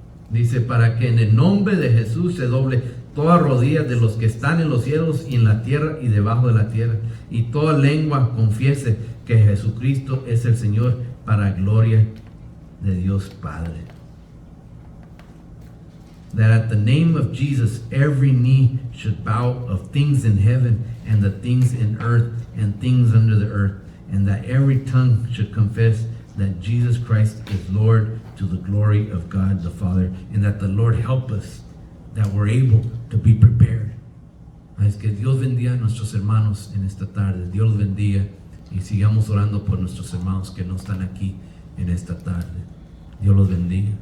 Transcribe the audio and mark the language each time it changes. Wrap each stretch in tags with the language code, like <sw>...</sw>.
<es>Dice, para que en el nombre de Jesús se doble toda rodilla de los que están en los cielos y en la tierra y debajo de la tierra, y toda lengua confiese que Jesucristo es el Señor, para gloria de Dios Padre.</es> <en>That at the name of Jesus every knee should bow, of things in heaven and the things in earth and things under the earth, and that every tongue should confess that Jesus Christ is Lord, to the glory of God the Father, and that the Lord help us, that we're able to be prepared.</en> <es>Es que Dios bendiga a nuestros hermanos en esta tarde. Dios los bendiga y sigamos orando por nuestros hermanos que no están aquí en esta tarde. Dios los bendiga.</es>